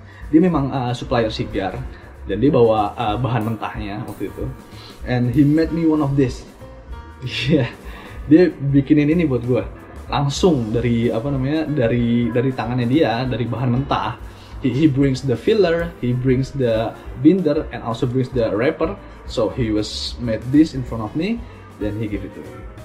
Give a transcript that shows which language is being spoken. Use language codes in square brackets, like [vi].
[id] Dia memang supplier sigar, dan dia bawa bahan mentahnya waktu itu. [en] And he made me one of this. [id] Iya, dia bikinin ini buat gue langsung dari dari tangannya dia, dari bahan mentah. [en] He brings the filler, he brings the binder, and also brings the wrapper. So he was made this in front of me, then he give it to me.